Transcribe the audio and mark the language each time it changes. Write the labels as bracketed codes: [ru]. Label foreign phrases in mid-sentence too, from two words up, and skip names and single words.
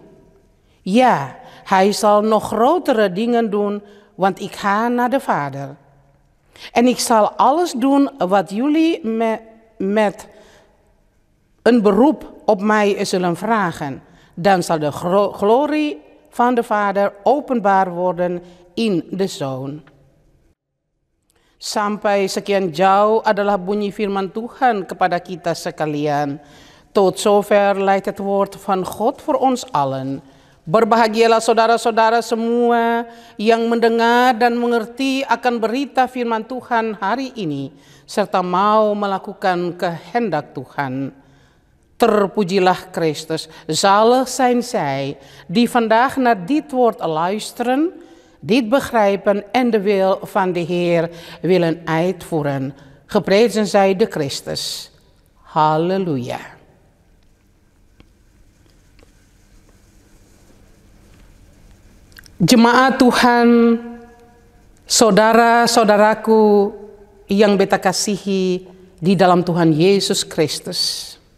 [nl] Ja, hij zal nog grotere dingen doen, want ik ga naar de Vader. En ik zal alles doen wat jullie met een beroep op mij zullen vragen. Dan zal de glorie van de Vader openbaar worden in de Zoon. [id] Sampai sekian jauh adalah bunyi firman Tuhan kepada kita sekalian. [nl] Tot zover leidt het woord van God voor ons allen. [id] Berbahagialah saudara-saudara semua yang mendengar dan mengerti akan berita firman Tuhan hari ini, serta mau melakukan kehendak Tuhan. Terpujilah Christus, [nl] zalig zijn zij die vandaag naar dit woord luisteren, dit begrijpen en de wil van de Heer willen uitvoeren. Geprezen zij de Christus. Halleluja. [id] Jemaat Tuhan, saudara-saudaraku yang beta kasihi di dalam Tuhan Yesus Kristus.